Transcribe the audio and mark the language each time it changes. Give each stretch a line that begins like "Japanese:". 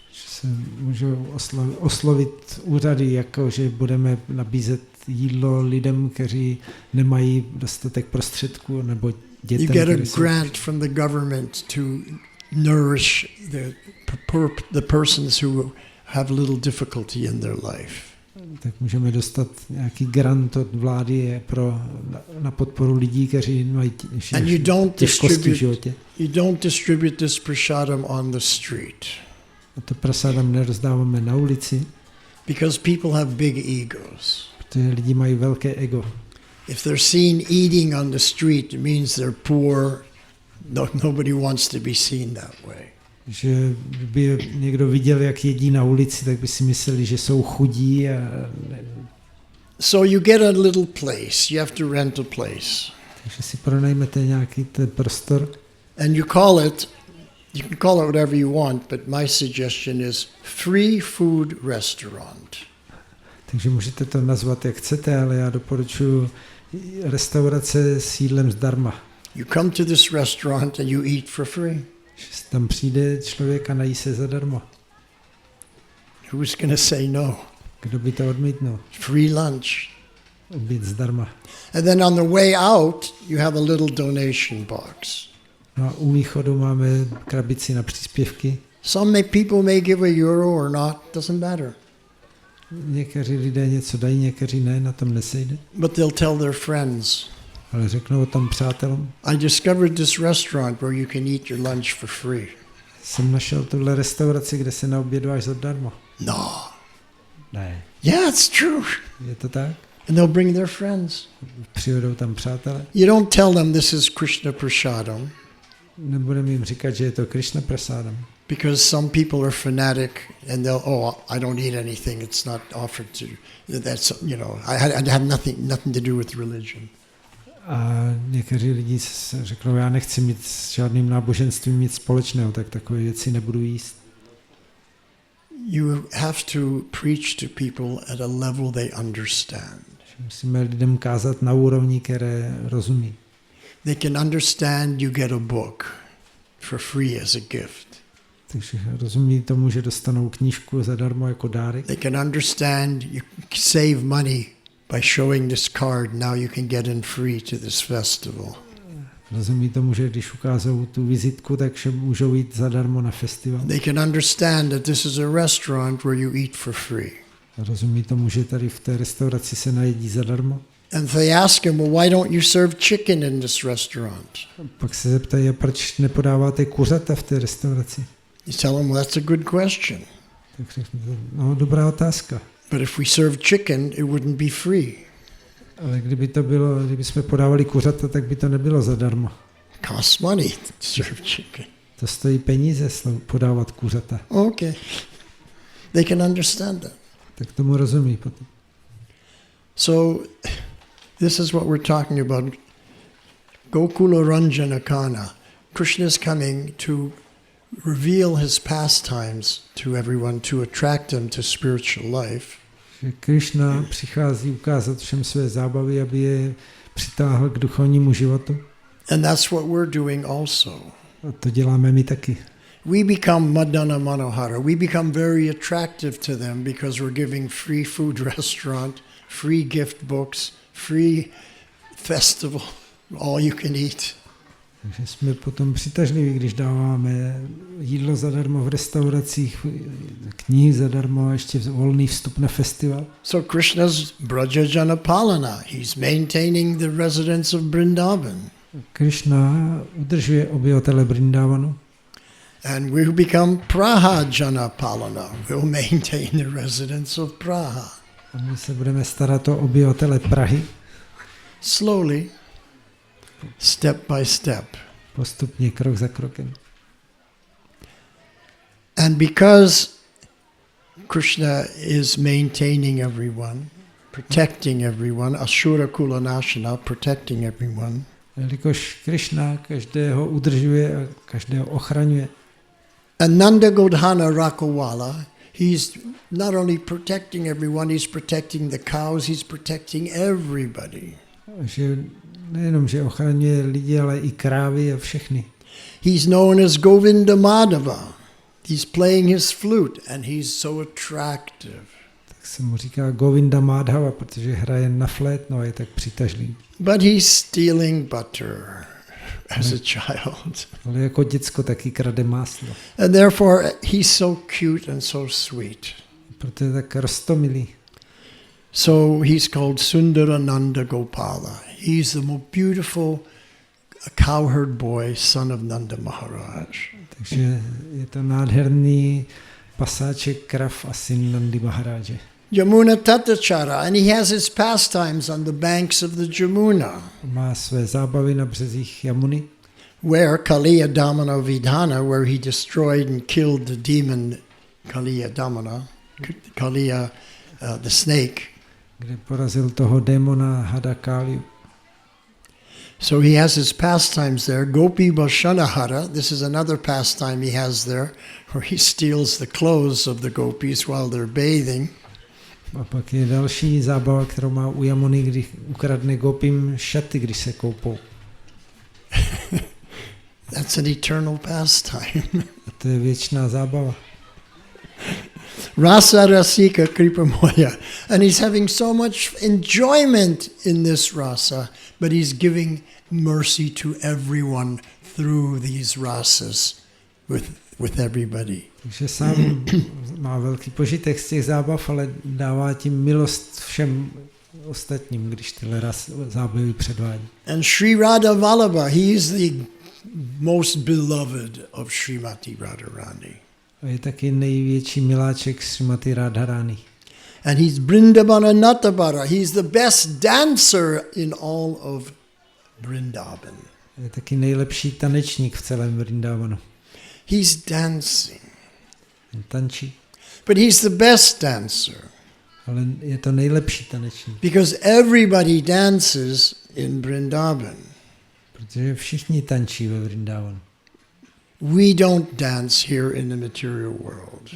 Czech: Se můžou oslovit úřady, jako že budeme nabízet jídlo lidem, kteří nemají dostatek prostředků, nebo dětem.
English: You get a grant from the government to nourish the persons who have little difficulty in their life.
Czech: Tak můžeme dostat nějaký grant od vlády na podporu lidí, kteří mají těžkosti v životě.
English: You don't distribute this prasadam on the street.
Czech: A to prasádam nerozdáváme na ulici,
English: because people have big egos.
Czech: Protože lidi mají velké ego.
English: If they're seen eating on the street, it means they're poor. Nobody wants to be seen that way.
Czech: Že by někdo viděl, jak jedí na ulici, tak by si mysleli, že jsou chudí.
English: So you get a little place. You have to rent a place.
Czech: Takže si pronajmete nějaký ten prostor.
English: And you can call it whatever you want, but my suggestion is free food restaurant.
Czech: Takže můžete to nazvat, jak chcete, ale já doporučuji restaurace s jídlem zdarma.
English: You come to this restaurant and you eat for free.
Czech: Tam přijde člověk a nají se zadarmo.
English: Who's going to say no?
Czech: Kdo by to odmítnul?
English: Free lunch.
Czech: Oběd zdarma.
English: And then on the way out, you have a little donation box.
Czech: No a u východu máme krabici na příspěvky.
English: Some people may give a euro or not, doesn't matter.
Czech: Někteří lidé něco dají, někteří ne, na tom nesejde.
English: But they'll tell their friends.
Czech: Ale řeknou o tom přátelům.
English: I discovered this restaurant where you can eat your lunch for free.
Czech: Jsem našel tuhle restauraci, kde se naobědváš zadarmo.
English: No.
Czech: Ne.
English: Yeah, it's true.
Czech: Je to tak?
English: And they'll bring their friends.
Czech: Přijedou tam přátelé.
English: You don't tell them this is Krishna prasadam.
Czech: Nebudeme jim říkat, že je to Krishna prasadam.
English: Because some people are fanatic and they'll, I don't eat anything, it's not offered to, that's, I have nothing to do with religion.
Czech: A někteří lidi řeknou, já nechci mít s žádným náboženstvím nic společného, tak takové věci nebudu jíst.
English: You have to preach to people at a level they understand.
Czech: Musíme lidem kázat na úrovni, které rozumí.
English: They can understand you get a book for free as a gift.
Czech: Takže rozumí tomu, že dostanou knížku zadarmo jako dárek.
English: They can understand you save money by showing this card, now you can get in free to this festival.
Czech: Rozumí tomu, že když ukázou tu vizitku, takže můžou jít zadarmo na festival.
English: They can understand that this is a restaurant where you eat for free.
Czech: Rozumí tomu, že tady v té restauraci se najedí zadarmo?
English: And they ask him, well, why don't you serve chicken in this restaurant?
Czech: Pak se zeptají, a proč nepodáváte kuřata v té restauraci?
English: You tell him, well, that's a good question.
Czech: Tak řekne, no, dobrá otázka.
English: But if we serve chicken, it wouldn't be free.
Czech: Ale kdyby jsme podávali kuřata, tak by to nebylo zadarmo.
English: It costs money to serve chicken.
Czech: To stojí peníze podávat kuřata.
English: Okay. They can understand that.
Czech: Tak tomu rozumí potom.
English: So this is what we're talking about.
Sanskrit: Gokula Ranjana Kana.
English: Krishna is coming to reveal his pastimes to everyone, to attract them to spiritual life.
Czech: Že Krishna přichází ukázat všem své zábavy, aby je přitáhl k duchovnímu životu.
English: And that's what we're doing also.
Czech: A to děláme my taky.
English: We become Madana Manohara. We become very attractive to them because we're giving free food restaurant, free gift books, free festival, all you can eat.
Czech: Takže jsme potom přitažliví, když dáváme jídlo zadarmo v restauracích, knihy zadarmo a ještě volný vstup na festival.
English: So Krishna's Braja Jana Palana. He's maintaining the residents of Vrindavan.
Czech: Krishna udržuje obyvatele Vrindavanu.
English: And we become Praha Jana Palana. We'll maintain the residents of Praha.
Czech: A my se budeme starat o obyvatele Prahy.
English: Slowly, step by step.
Czech: Postupně, krok za krokem.
English: And because Krishna is maintaining everyone, protecting everyone,
Sanskrit: Ashura Kula Nashana,
English: protecting everyone.
Czech: Jelikož Krishna každého udržuje a každého ochraňuje.
English: And
Sanskrit: Nanda Godhana Rakawala,
English: he's not only protecting everyone, he's protecting the cows, he's protecting everybody.
Czech: Že nejenom, že ochraňuje lidi, ale i krávy a všechny.
English: He's known as Govinda Madhava. He's playing his flute and he's so attractive.
Czech: Tak se mu říká Govinda Madhava, protože hraje na flétno a je tak přitažlivý.
English: But he's stealing butter as a child.
Czech: Ale jako děcko taky krade máslo.
English: And therefore he's so cute and so sweet.
Czech: Proto je tak roztomilý.
English: So he's called Sundarananda Gopala. He's the most beautiful cowherd boy, son of Nanda Maharaj.
Czech: Takže je to nádherný pasáček krav a syn Nandy Maharáže.
Sanskrit: Jamuna Tatachara,
English: and he has his pastimes on the banks of the Jamuna.
Czech: Má své zábavy na březích Jamuny.
English: Where
Sanskrit: Kaliya Damana Vidhana,
English: where he destroyed and killed the demon Kaliya Damana, Kaliya the snake.
Czech: Kde porazil toho démona Hadakáliu.
English: So he has his pastimes there.
Sanskrit: Gopi Bashanahara,
English: this is another pastime he has there, where he steals the clothes of the gopis while they're bathing.
Czech: A pak je další zábava, kterou má u Jamuny, kdy ukradne gopim šaty, když se koupou.
English: That's an eternal pastime.
Czech: A to je věčná zábava.
Sanskrit: Rasa Rasika Kripamoya.
English: And he's having so much enjoyment in this rasa, but he's giving mercy to everyone through these rasas with everybody.
Czech: Takže sám má velký požitek z těch zábav, ale dává tím milost všem ostatním, když tyhle zábavy předvádí.
English: And Sri Radha Vallabha, he is the most beloved of Srimati Radharani.
Czech: A je taky největší miláček Srimati Radharani.
English: And he's Brindavana Natabara. He's the best dancer in all of Vrindavan.
Czech: Je taky nejlepší tanečník v celém Vrindavanu.
English: He's dancing.
Czech: Tančí.
English: But he's the best dancer.
Czech: Ale je to nejlepší tanečník.
English: Because everybody dances in Vrindavan.
Czech: Protože všichni tančí ve Vrindavanu.
English: We don't dance here in the material world.